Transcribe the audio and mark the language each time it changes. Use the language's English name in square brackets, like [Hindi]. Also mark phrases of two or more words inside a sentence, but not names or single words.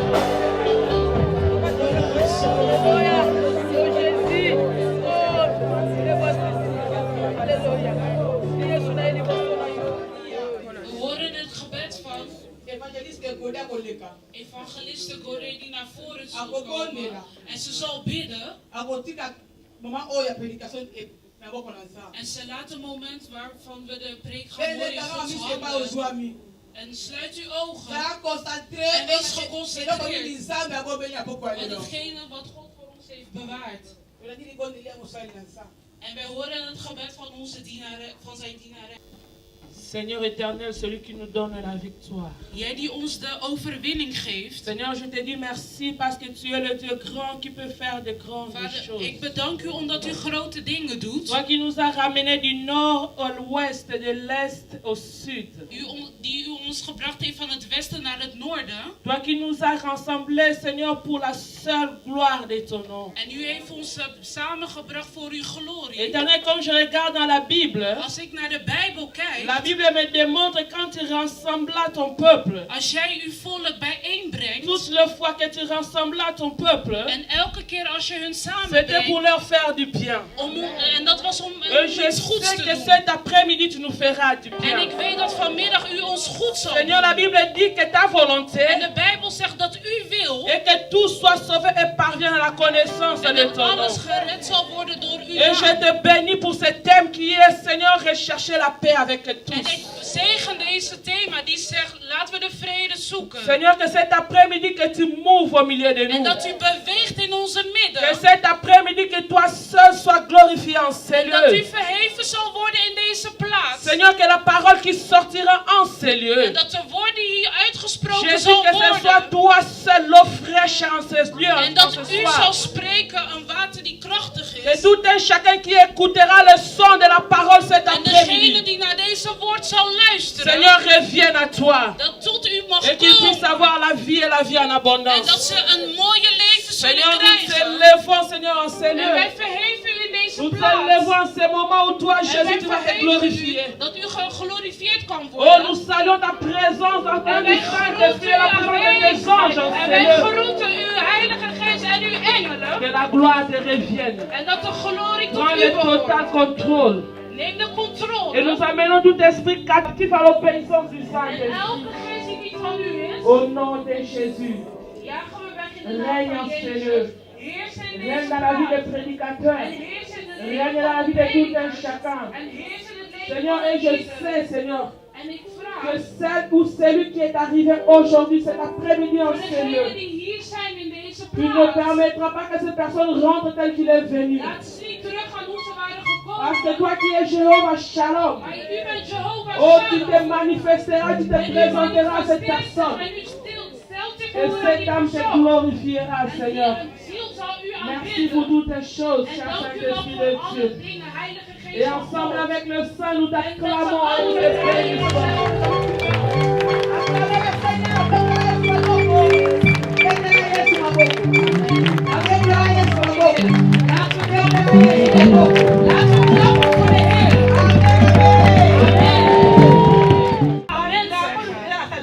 [Dutch] Evangeliste Gore die naar voren zal komen en ze zal bidden. En ze laat een moment waarvan we de preek gaan horen in Gods handen. En sluit uw ogen en wees geconcentreerd op hetgene wat God voor ons heeft bewaard. En wij horen het gebed van onze dienaren, van zijn dienaren. [French] Seigneur éternel, celui qui nous donne la victoire. [Dutch] Jij die ons de overwinning geeft. [French] Seigneur, je te dis merci parce que tu es le Dieu grand qui peut faire de grandes choses. [Dutch] Ik bedank u omdat u grote dingen doet. [French] Toi qui nous as ramenés du nord à l'ouest, de l'est au sud. [Dutch] Die u ons gebracht heeft van het westen naar het noorden. [French] Toi qui nous as rassemblés, Seigneur, pour la seule gloire de ton nom. [Dutch] En u heeft ons samengebracht voor uw glorie. [French] Éternel, comme je regarde dans la Bible. [Dutch] Als ik naar de Bijbel kijk. [French] La Bible me démontre quand tu rassemblas ton peuple. [Dutch] Als jij uw volk bijeenbrengt. [French] Toutes les fois que tu rassemblas ton peuple. [Dutch] En elke keer als je hun samenbrengt. [French] C'était pour leur faire du bien. [Dutch] En dat was om iets goeds te doen. [French] Je sais que cet après-midi tu nous feras du bien. [Dutch] En ik weet dat vanmiddag u ons goed zal doen. [French] Seigneur, la Bible dit que ta volonté. [Dutch] En de Bijbel zegt dat u wil. [French] Et que tout soit sauvé et parvienne à la connaissance de ton nom. [Dutch] En dat alles gered zal worden door u. [French] Et je te bénis pour ce thème qui est, Seigneur, rechercher la paix avec tous. [Dutch] En ik zegen deze thema die zegt, laten we de vrede zoeken. [French] Seigneur, que cet après-midi que tu mouves au milieu de nous. [Dutch] En dat u beweegt in onze midden. [French] Que cet après-midi que toi seul sois glorifié en ces lieux. [Dutch] En dat u verheven zal worden in deze plaats. [French] Seigneur, que la parole qui sortira en ces lieux. [Dutch] En dat de woorden die hier uitgesproken [French] Jésus, [Dutch] zal [French] que [Dutch] worden. [French] ce soit toi seul l'eau fraîche en ces lieux. [Dutch] En dat u zal spreken een water die krachtig is. [French] Et tout un chacun qui écoutera le son de la parole cet après-midi. [Dutch] En degene die naar deze woord zal luisteren. [French] Seigneur, revienne à toi. [Dutch] Dat tot u mag [French] et qu'ils puissent avoir la vie et la vie en abondance. [Dutch] En dat ze een mooie leven zullen [French] Seigneur, [Dutch] krijgen. [French] nous t'élèvons, Seigneur, en ces lieux. [Dutch] En wij verheven u in deze [French] nous [Dutch] plaats. [French] Nous t'élèvons en ces moments où toi, Jésus, tu vas être glorifié. [Dutch] Dat u geglorifieerd kan worden. [French] Oh, nous saluons ta présence en tant que Saint-Esprit, la présence de tes anges en en ces [Dutch] wij [French] lieux. [Dutch] groeten uw Heilige Geest en uw engelen. [French] Que la gloire te revienne. [Dutch] En dat de glorie tot [French] Prends [Dutch] u [French] le [Dutch] behoort. [French] total contrôle. [Dutch] Neem de controle. [French] Et nous amenons tout esprit captif à l'obéissance du [Dutch] En [French] Saint-Esprit. [Dutch] elke geest die niet van u is. [French] Au nom de Jésus. [Dutch] Jagen we weg in de naam [French] Règne en [Dutch] van [French] ces [Dutch] Jezus. [French] lieux. [Dutch] Heers in [French] Règne [Dutch] deze [French] dans la vie [Dutch] plaats. [French] des prédicateurs. [Dutch] En heers in de [French] Règne [Dutch] leven [French] dans la [Dutch] van [French] vie [Dutch] de [French] de tout un [Dutch] predikers. [French] chacun. [Dutch] En heers in het leven [French] Seigneur, [Dutch] van [French] et je [Dutch] ieder. [French] sais, Seigneur, [Dutch] En ik vraag. [French] que celle ou celui qui est arrivé aujourd'hui, cet après-midi en [Dutch] Voor [French] ces [Dutch] degenen [French] lieux, [Dutch] die hier zijn in deze [French] tu ne [Dutch] plaats. [French] permettras pas que cette personne rentre telle qu'il est venu. [Dutch] Laat ze niet teruggaan hoe ze waren [French] Parce que [Dutch] gekomen. [French] toi qui es Jéhovah Shalom, [Dutch] Maar u bent Jehovah [French] oh, tu te [Dutch] Shalom. [French] manifesteras, tu te [Dutch] En u [French] présenteras à cette [Dutch] manifesteert zich [French] personne. [Dutch] en u stelt zich [French] Et [Dutch] voor aan [French] cette [Dutch] die [French] âme te [Dutch] persoon. [French] glorifiera, [Dutch] En [French] Seigneur. [Dutch] die ziel zal u [French] Merci pour [Dutch] aanbidden. [French] toutes les choses, [Dutch] En [French] cher [Dutch] dank u wel [French] Saint-Esprit [Dutch] voor [French] de [Dutch] alle [French] Dieu. [Dutch] dingen, Heilige Geest [French] Et [Dutch] van [French] ensemble [Dutch] God. [French] avec le Saint, nous [Dutch] En dat we [French] t'acclamons et nous [Dutch] alle [French] te [Dutch] heilige [French] bénissons. [Dutch] Amen zeggen.